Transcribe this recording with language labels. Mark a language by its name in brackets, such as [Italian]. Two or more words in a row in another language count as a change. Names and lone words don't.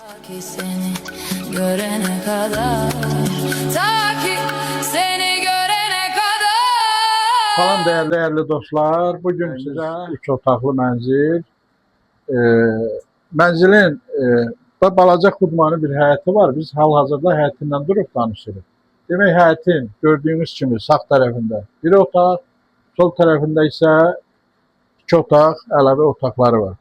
[Turkish] Ki seni görene kadar, ta ki seni görene kadar. [Azerbaijani] Salam değerli dostlar. Bugün sizə 3 otaqlı mənzil. Mənzilin balaca xudmanı bir həyəti var. Biz hal-hazırda həyətindən durub danışırıq. Demək, həyətin gördüyünüz kimi sağ tərəfində bir otaq, sol tərəfində isə 2 otaq, əlavə otaqları var.